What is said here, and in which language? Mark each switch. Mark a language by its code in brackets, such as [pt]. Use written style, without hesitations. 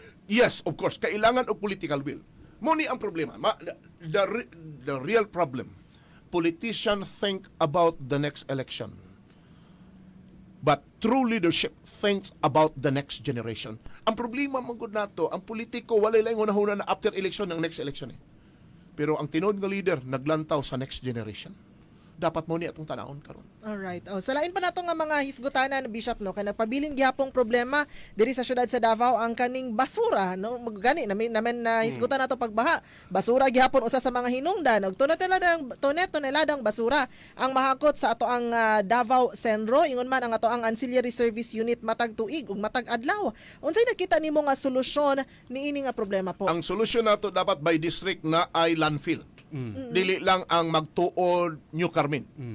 [en] Yes, of course, [ceb] kailangan og political will. Muni ang problema. [en] The real problem. Politicians think about the next election. But true leadership thinks about the next generation. [ceb] Ang problema mangod nato, ang politiko walay lang hunahuna na after election ng next election eh. Pero ang tinod nga leader naglantaw sa next generation. Dapat mo ni atong tanawon karon. Alright. Sa lain pa nato nga mga hisgutanan, Bishop, no, kay nagpabiling gihapong problema diri sa syudad sa Davao ang kaning basura, no, gani namin na hisgutan nato pagbaha. Basura gihapon usa sa mga hinungdan og toneladang basura ang mahakot sa ato ang Davao Centro, ingon man ang ato ang ancillary service unit matag tuig ug matag adlaw. Unsay nakita nimo nga solusyon niini nga problema po? Ang solusyon nato dapat by district na ay landfill. Dili lang ang magtuod New Carmen.